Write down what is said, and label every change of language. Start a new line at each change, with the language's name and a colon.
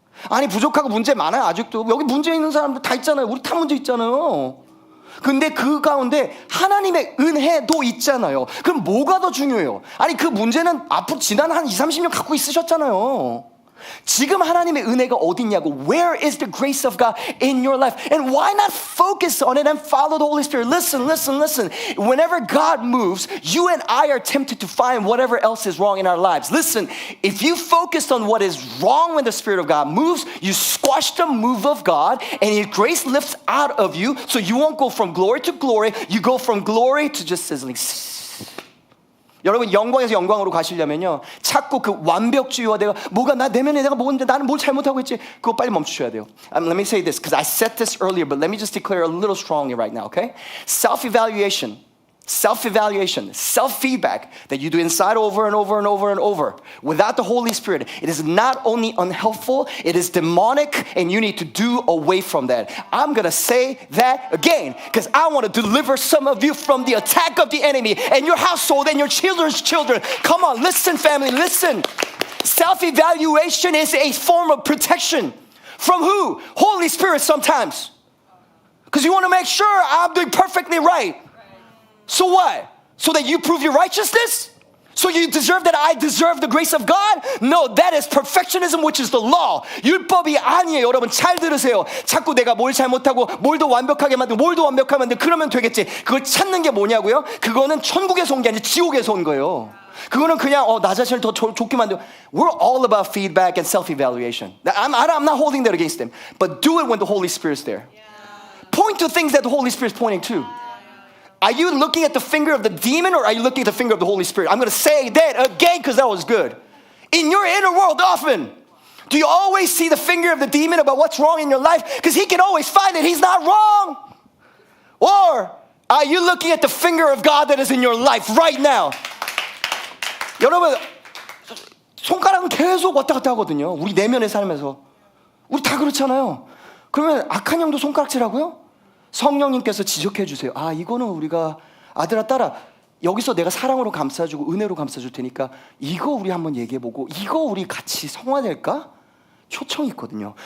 Korean: 아니 부족하고 문제 많아요. 아직도 여기 문제 있는 사람들 다 있잖아요. 우리 다 문제 있잖아요. 근데 그 가운데 하나님의 은혜도 있잖아요. 그럼 뭐가 더 중요해요? 아니 그 문제는 앞으로 지난 한 20-30년 갖고 있으셨잖아요. 지금 하나님의 은혜가 어디 있냐고.
English: Where is the grace of God in your life? And why not focus on it and follow the Holy Spirit? Listen. Whenever God moves, you and I are tempted to find whatever else is wrong in our lives. Listen, if you focus on what is wrong when the Spirit of God moves, you squash the move of God and His grace lifts out of you, so you won't go from glory to glory. You go from glory to just sizzling.
Korean: 여러분 영광에서 영광으로 가시려면요 자꾸 그 완벽주의와 내가 내면에 내가 뭔데 나는 뭘 잘못하고 있지 그거 빨리 멈추셔야 돼요.
English: Let me say this because I said this earlier, but let me just declare a little strongly right now, okay? Self-evaluation, self-feedback that you do inside over and over without the Holy Spirit, it is not only unhelpful, it is demonic, and you need to do away from that. I'm gonna say that again because I want to deliver some of you from the attack of the enemy and your household and your children's children. Come on, listen family, listen. Self-evaluation is a form of protection. From who? Holy Spirit sometimes. Because you want to make sure I'm doing perfectly right. So what? So that you prove your righteousness? So you deserve that I deserve the grace of God? No, that is perfectionism, which is the law.
Korean: 율법이 아니에요. 여러분 잘 들으세요. 자꾸 내가 뭘 잘못하고 뭘 더 완벽하게 만들고 그러면 되겠지. 그걸 찾는 게 뭐냐고요? 그거는 천국에서 온 게 아니라 지옥에서 온 거예요. 그거는 그냥 나 자신을 더 좋게 만들고.
English: We're all about feedback and self-evaluation. I'm not holding that against them. But do it when the Holy Spirit's there. Point to things that the Holy Spirit's pointing to. Are you looking at the finger of the demon or are you looking at the finger of the Holy Spirit? I'm going to say that again because that was good. In your inner world often, do you always see the finger of the demon about what's wrong in your life? Because he can always find it. He's not wrong. Or Are you looking at the finger of God that is in your life right now?
Korean: 여러분, 손가락은 계속 왔다 갔다 하거든요. 우리 내면의 삶에서. 우리 다 그렇잖아요. 그러면 악한 영도 손가락질하고요? 성령님께서 지적해 주세요. 아, 이거는 우리가 아들아 딸아, 여기서 내가 사랑으로 감싸주고 은혜로 감싸줄 테니까 이거 우리 한번 얘기해보고 이거 우리 같이 성화될까? 초청이 있거든요.